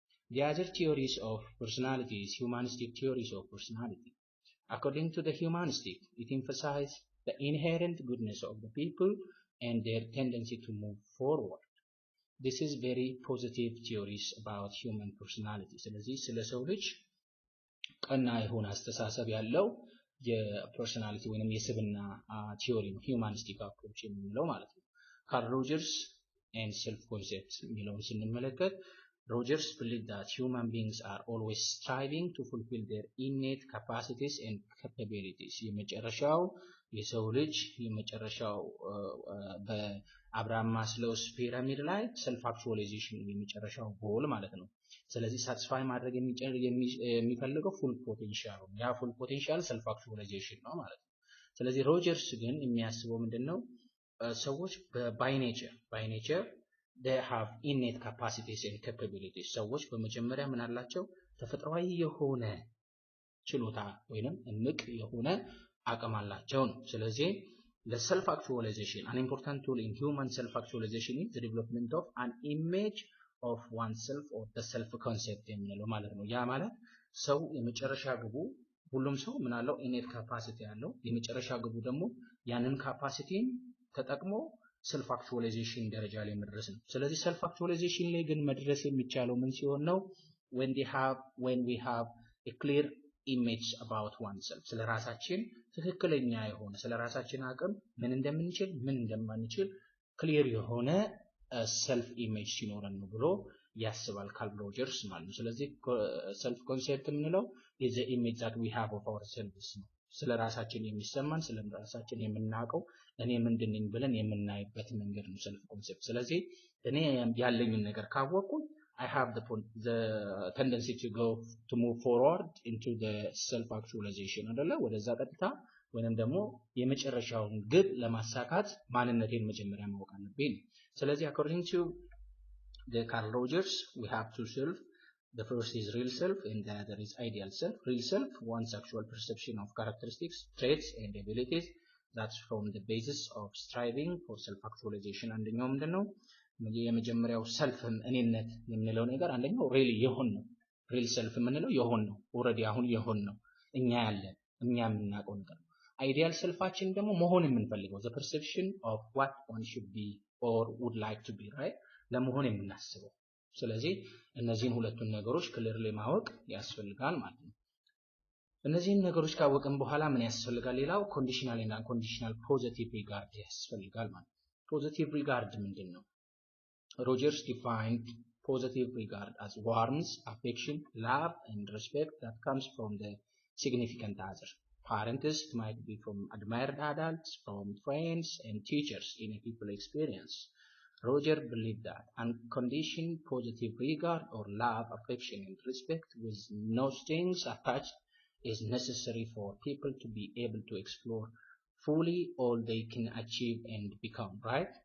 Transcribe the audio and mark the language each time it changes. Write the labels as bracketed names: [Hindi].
[English] The other theories of personality is humanistic theories of personality. According to the humanistic, it emphasizes the inherent goodness of the people and their tendency to move forward. This is very positive theories about human personality. [Amharic] ስለዚህ ስለ ሰው ልጅ ቀና የሆነ አስተሳሰብ ያለው የፐርሶናሊቲ ወይንም የስብና ቲዮሪ ነው ሂውማኒስቲክ አፕሮች የምንለው ማለት ነው። ካርል ሮጀርስ ኤንድ ሰልፍ ኮንሴፕት የሚለውን ስንመለከት [English] Rogers believed that human beings are always striving to fulfill their innate capacities and capabilities. [Amharic] የመጨረሻው የሰው ልጅ የመጨረሻው በአብርሃም ማስሎውስ ፒራሚድ ላይ ሰልፍ አክቹዋላይዜሽን የመጨረሻው ጎል ማለት ነው። ስለዚህ ሳቲስፋይ ማድረግ የሚፈልገው ፉል ፖቴንሻል ነው። ያ ፉል ፖቴንሻል ሰልፍ አክቹዋላይዜሽን ነው ማለት ነው። ስለዚህ ሮጀርስ ግን የሚያስበው ምንድነው? ሰዎች [English] ባይ ኔቸር they have innate capacities and capabilities. [Amharic] ሰዎች በመጀመሪያ ምን አላቸው? ተፈጥሯዊ የሆነ ችሎታ ወይንም እምቅ የሆነ አቅም አላቸው ነው። ስለዚህ [English] the self actualization, an important tool in human self actualization is the development of an image of oneself or the self concept [Amharic] የምንለው ማለት ነው። ያ ማለት ሰው የመጨረሻ ግቡ ሁሉም ሰው ምን አለው? innate capacity ያለው የመጨረሻ ግቡ ደግሞ ያንን ካፓሲቲን ተጠቅሞ self actualization ደረጃ ላይ መድረስ ነው። ስለዚህ self actualization ላይ ግን መድረስ የሚቻለው ምን ሲሆን ነው? [English] when we have a clear image about oneself, [Amharic] ስለ ራሳችን ትክክለኛ የሆነ ስለ ራሳችን አቅም ምን እንደምንችል ምን እንደማንችል ክሊር የሆነ self image ሲኖረን ነው ብሎ ያስባል ካርል ሮጀርስ ማለት ነው። ስለዚህ self concept የምንለው [English] is the image that we have of ourselves [Amharic] ነው። ስለ ራሳችን የሚሰማን ስለ ራሳችን የምናውቀው እኔ ምንድነኝ ብለን የምናይበት መንገድ ነው self concept። ስለዚህ እኔ ያለኝን ነገር ካወቅኩ [English] I have the tendency to move forward into the self actualization [Amharic] አይደለ? ወደዛ ቀጥታ ወይንም ደግሞ የመጨረሻውን ግብ ለማሳካት ማንነቴን መጀመሪያ ማወቅ አለብኝ። ስለዚህ [English] according to the Carl Rogers, we have two self. The first is real self and the other is ideal self. Real self, one's actual perception of characteristics, traits and abilities that's form the basis of striving for self-actualization. [Amharic] አንደኛው ምንድነው? የመጀመሪያው ሰልፍ እኔነት የምንለው ነገር አንደኛው ሪል የሆን ነው። ሪል ሰልፍ የምንለው የሆን ነው። ኦሬዲ አሁን የሆን ነው። እኛ ያለን እኛ የምናውቀው ነገር ነው። አይዲያል ሰልፋችን ደግሞ መሆን የምንፈልገው [English] the perception of what one should be or would like to be, right? [Amharic] ለመሆን የምናስበው። ስለዚህ እነዚህን ሁለቱን ነገሮች ክሊርሊ ማወቅ ያስፈልጋል ማለት ነው። እነዚህን ነገሮች ካወቅን በኋላ ምን ያስፈልጋል? ሌላው ኮንዲሽናል እና አንኮንዲሽናል ፖዚቲቭ ሪጋርድ ያስፈልጋል ማለት ነው። ፖዚቲቭ ሪጋርድ ምንድነው? [English] ሮጀርስ defined positive regard as warmth, affection, love and respect that comes from the significant other. Parents might be from admired adults, from friends and teachers in a people experience. Roger believed that unconditioned positive regard or love, affection and respect with no strings attached is necessary for people to be able to explore fully all they can achieve and become, right?